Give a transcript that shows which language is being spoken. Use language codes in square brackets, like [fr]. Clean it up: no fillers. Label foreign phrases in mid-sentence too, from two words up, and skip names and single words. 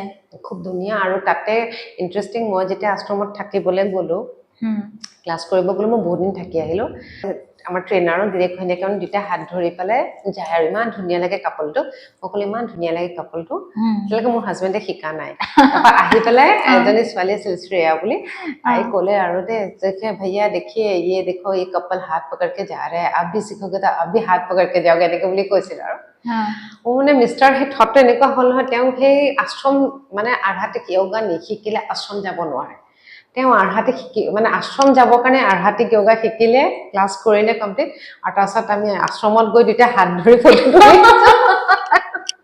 [as] খুব ধুনীয়া আৰু তাতে ইন্টাৰেষ্টিং মই যেতিয়া আশ্ৰমত থাকিবলৈ গ'লো ক্লাছ কৰিব গ'লো মই বহুত দিন থাকি আহিলো আমাৰ ট্ৰেইনাৰো ডিৰেক্ট হৈ থাকে দুটা হাত ধৰি পেলাই যায় আৰু ইমান ধুনীয়া লাগে কাপলটো সকলো ইমান ধুনীয়া লাগে কাপলটো এতিয়ালৈকে মোৰ হাজবেণ্ডে শিকা নাই তাৰপৰা আহি পেলাই এজনী ছোৱালী আছিল শ্ৰেয়া বুলি তাই ক'লে আৰু দে যে [hi] ভैया देखिए ये देखो ये कपल हाथ पकड़ के जा रहे हैं आप भी सीखोगे तो आप भी हाथ पकड़ के जाओगे [as] এনেকে বুলি কৈছিল আৰু মানে [en] mister he thought [as] এনেকুৱা হ'ল নহয় তেওঁ সেই আশ্ৰম মানে আৰ্হাটিক যোগা নিশিকিলে আশ্ৰম যাব নোৱাৰে তেওঁ আৰ্হাটিক মানে আশ্ৰম যাবৰ কাৰণে আৰ্হাটিক যোগা শিকিলে ক্লাছ কৰিলে কমপ্লিট আৰু তাৰপিছত আমি আশ্ৰমত গৈ দুটা হাত ধৰি ফটো আৰু